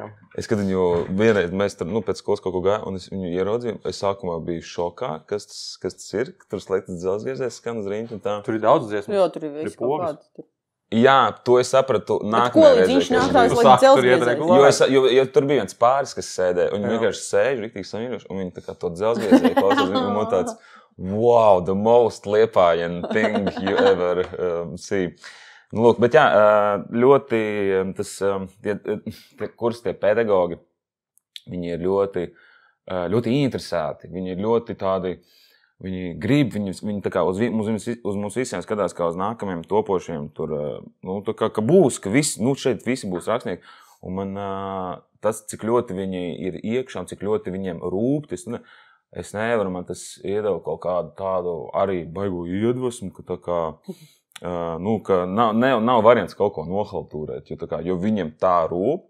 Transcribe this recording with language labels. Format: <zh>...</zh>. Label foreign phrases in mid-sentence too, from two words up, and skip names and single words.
<lv>Es, kad viņu vienreiz mēs tur, pēc skolas kaut ko gāju, un es viņu ieraudzīju, es sākumā biju šokā, kas tas ir, ka tur slēgtas dzelzgriezējas, skan uz riņķi un tā. Tur ir daudz dziesmas. Jā, tur ir viss kaut kāds. Jā, to es sapratu nākamajā reizē. Viņš nākās līdz dzelzgriezējas. Jo tur bija viens pāris, kas sēdēja, un viņi vienkārši sēž, riktīgi samīļoši, un viņi tā kā to dzelzgriezēju klausās, un man tāds,</lv> <en>wow, the most Liepājan thing you ever see.</en> <lv>Lūk, bet jā, ļoti tie pedagogi, viņi ir ļoti interesēti, viņi ir ļoti tādi, viņi grib, viņi tā kā uz mums visiem skatās kā uz nākamajiem topošiem, tur, tā kā būs, ka šeit visi būs rakstnieki, un man tas, cik ļoti viņi ir iekšā, un cik ļoti viņiem rūp, es nevaru, man tas iedeva kaut kādu tādu arī baigo iedvesmu, ka tā kā, ka nav variants kaut ko nohaltūrēt, jo viņiem tā rūp.</lv>